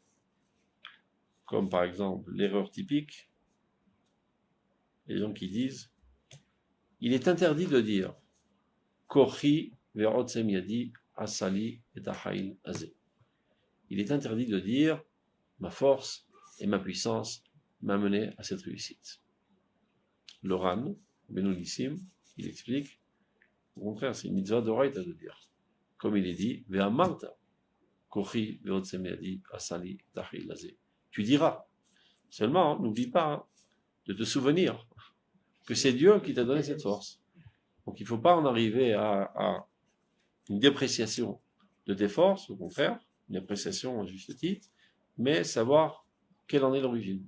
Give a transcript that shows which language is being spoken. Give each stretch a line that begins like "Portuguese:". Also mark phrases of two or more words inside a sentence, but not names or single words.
French: Comme par exemple l'erreur typique, les gens qui disent il est interdit de dire
Hebrew: כוחי ועוצם ידי עשה לי את החיל הזה.
French: Il est interdit de dire ma force et ma puissance m'a mené à cette réussite. Le Ran, Benounissim, il explique, au contraire, c'est une
Hebrew: מצוה דאורייתא
French: de dire. Comme il est dit,
Hebrew: ואמרת כוחי ועוצם ידי עשה לי את החיל הזה.
French: Tu diras. Seulement, n'oublie pas de te souvenir que c'est Dieu qui t'a donné cette force. Donc il ne faut pas en arriver à une dépréciation de tes forces, au contraire, une appréciation à juste titre, mais savoir quelle en est l'origine.